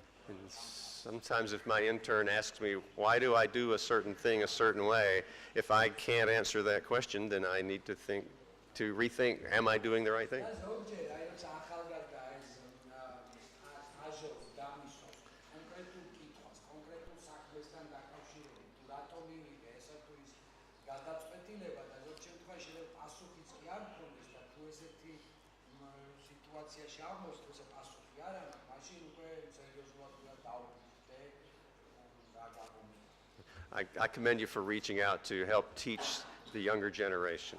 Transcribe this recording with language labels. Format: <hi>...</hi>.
<en>And sometimes if my intern asks me, why do I do a certain thing a certain way, if I can't answer that question, then I need to rethink, am I doing the right thing?</en> <ka>და ზოგჯერ აი როცა ახალგაზრდა ეს სტაჟობს და მისვავს კონკრეტულ კითხვას, კონკრეტულ საქმესთან დაკავშირებით, თუ რატომ მივიღე ესა თუ ის გადაწყვეტილება და ზოგ შემთხვევაში შეიძლება პასუხიც კი არ მქონდეს და თუ ესეთი სიტუაციაში აღმოჩნდეს, რომ პასუხი არ აქვს, მაშინ უკვე სერიოზულად უნდა დავუკვირდე რა გაგონია.</ka> <en>I commend you for reaching out to help teach the younger generation.</en>